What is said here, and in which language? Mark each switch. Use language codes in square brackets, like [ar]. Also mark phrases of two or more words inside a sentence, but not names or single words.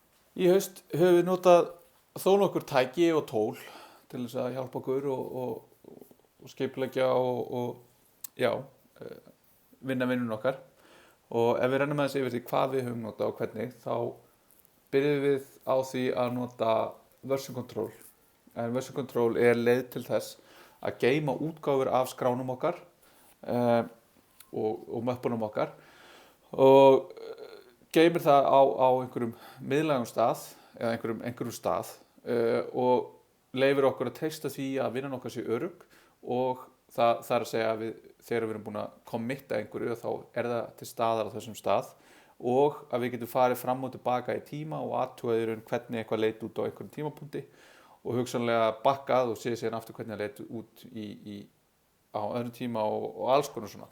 [is] Í haust höfum við notað þó nokkur tæki og tól til þess að hjálpa okkur og skipuleggja og já, vinna vinnun okkar. Og ef við rennum aðeins yfir því hvað við höfum notað og hvernig, þá byrjum við á því að nota [en] version control. [is] En [en] version control [is] er leið til þess að geyma útgáfur af skránum okkar uh, og möppunum okkar og geymir það á einhverjum miðlægum stað eða einhverjum stað og leyfir okkur að treysta því að vinnan okkar sé örugg og það er að segja að þegar við erum búin að committa einhverju þá er það til staðar á þessum stað og að við getum farið fram og tilbaka í tíma og athugaður hvernig eitthvað leit út á einhverjum tímapunkti og hugsanlega bakkað og séð síðan aftur hvernig það leit út á öðrum tíma og alls konar svona.